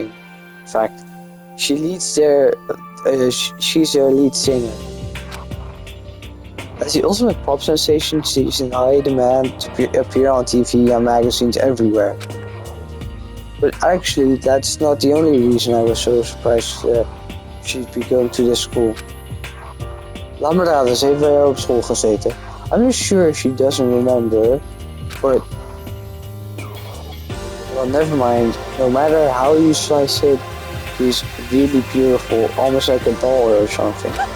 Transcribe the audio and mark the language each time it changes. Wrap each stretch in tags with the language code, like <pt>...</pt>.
<en>In fact, she's their lead singer. As the ultimate pop sensation, she's in high demand to appear on TV and magazines everywhere. But actually, that's not the only reason I was so surprised she'd be going to this school.</en> <nl>Laat me raden, ze heeft bij jou op school gezeten.</nl> <en>I'm not sure if she doesn't remember, but... Well, never mind. No matter how you slice it, she's really beautiful, almost like a doll or something.</en>